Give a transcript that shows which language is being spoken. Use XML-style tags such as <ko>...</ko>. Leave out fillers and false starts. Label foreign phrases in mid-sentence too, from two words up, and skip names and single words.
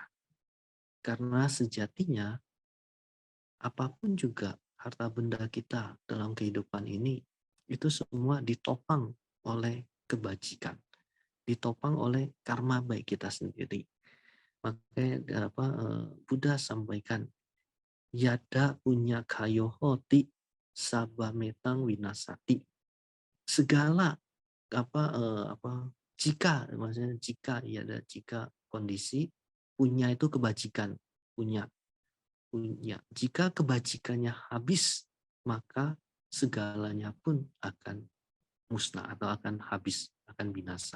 <id>Karena sejatinya apapun juga harta benda kita dalam kehidupan ini itu semua ditopang oleh kebajikan, ditopang oleh karma baik kita sendiri. Makanya Buddha sampaikan</id> <pi>yada punya kayohoti sabametang winasati.</pi> <id>Segala jika maksudnya jika kondisi punya itu kebajikan, punya punya. Jika kebajikannya habis, maka segalanya pun akan musnah atau akan habis, akan binasa.</id>